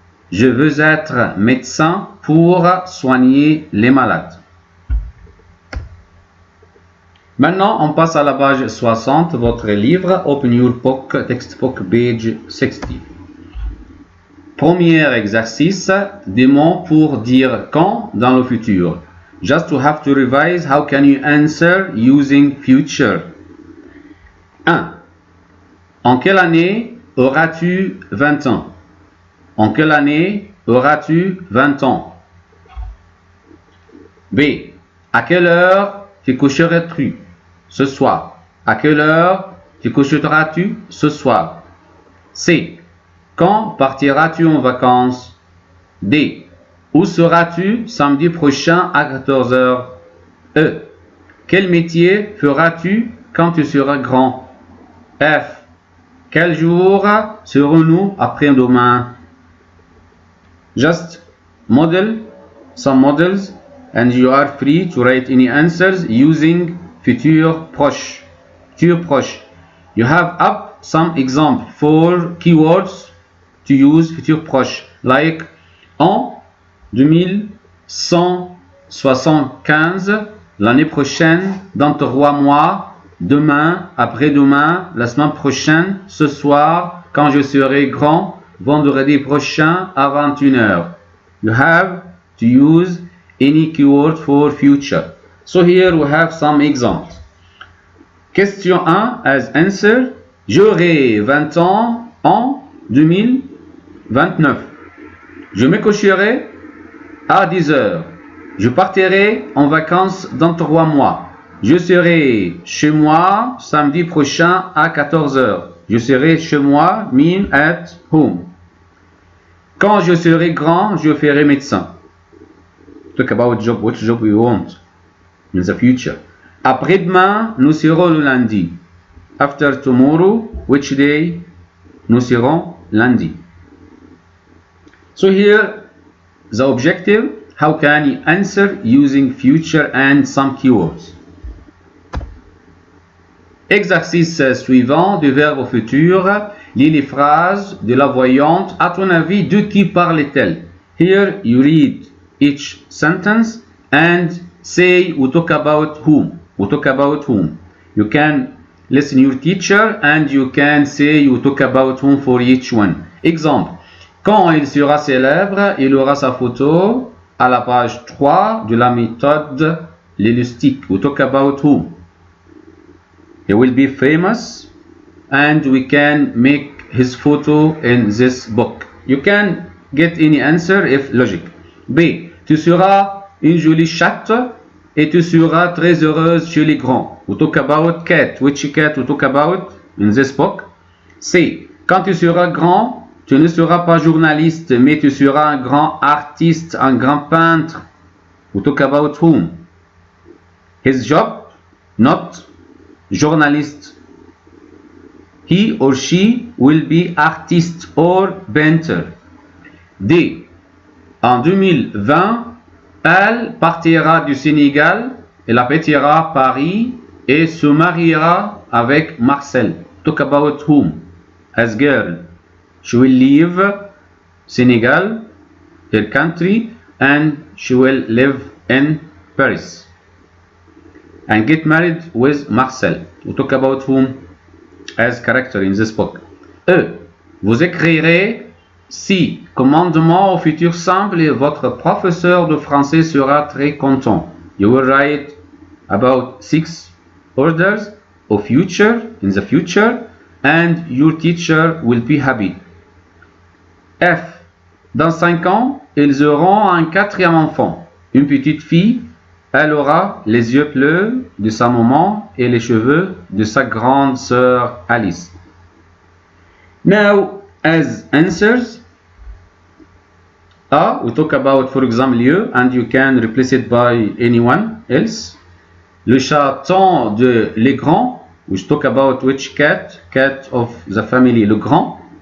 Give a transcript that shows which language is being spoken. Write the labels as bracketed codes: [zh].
[fr] Je veux être médecin pour soigner les malades. Maintenant, on passe à la page 60, votre livre, [en] Open Your Book, Textbook, [fr] page 60. Premier exercice, des mots pour dire quand dans le futur. [en] Just to have to revise, how can you answer using future? [fr] 1. En quelle année auras-tu 20 ans? En quelle année auras-tu 20 ans? B. À quelle heure te coucheras-tu ce soir? À quelle heure te coucheras-tu ce soir? C. Quand partiras-tu en vacances? D. Où seras-tu samedi prochain à 14 h? E. Quel métier feras-tu quand tu seras grand? F. Quel jour serons-nous après-demain? [en] Just model some models and you are free to write any answers using futur proche. [fr] Futur proche. [en] You have up some example for keywords to use futur proche, like [fr] en 2175, l'année prochaine, dans 3 mois, demain, après-demain, la semaine prochaine, ce soir, quand je serai grand, vendredi prochain à 21 h. [en] You have to use any keyword for future. So here we have some examples. Question 1 as answer. [fr] J'aurai 20 ans en 2029. Je me coucherai à 10 h. Je partirai en vacances dans 3 mois. Je serai chez moi samedi prochain à 14 h. Je serai chez moi, [en] mean at home. [fr] Quand je serai grand, je ferai médecin. [en] Talk about job, what job we want in the future. [fr] Après-demain, nous serons le lundi. [en] After tomorrow, which day? [fr] Nous serons lundi. [en] So here, the objective, how can you answer using future and some keywords? [fr] Exercice suivant du verbe futur. Lis les phrases de la voyante. À ton avis, de qui parle-t-elle? [en] Here you read each sentence and say we talk about whom. We talk about whom. You can listen your teacher and you can say you talk about whom for each one. [fr] Exemple. Quand il sera célèbre, il aura sa photo à la page 3 de la méthode linguistique. [en] We talk about whom. He will be famous and we can make his photo in this book. You can get any answer if logic. [fr] B. Tu seras une jolie chatte et tu seras très heureuse chez les grands. [en] We talk about cat. Which cat we talk about in this book? [fr] C. Quand tu seras grand, tu ne seras pas journaliste, mais tu seras un grand artiste, un grand peintre. [en] We talk about whom? His job, not journalist. He or she will be artist or painter. [fr] D. En 2020, elle partira du Sénégal, elle habitera Paris et se mariera avec Marcel. [en] Talk about whom? As girl. She will leave Senegal, her country, and she will live in Paris and get married with Marcel. We talk about whom as character in this book. [fr] E. Vous écrirez si commandement au futur simple et votre professeur de français sera très content. [en] You will write about 6 orders of future in the future and your teacher will be happy. [fr] F. Dans 5 ans, ils auront un 4e enfant, une petite fille. Elle aura les yeux bleus de sa maman et les cheveux de sa grande sœur Alice. [en] Now, as answers, A, we talk about, for example, you, and you can replace it by anyone else. [fr] Le chaton de Les Grands, [en] we talk about which cat of the family, Le Grand.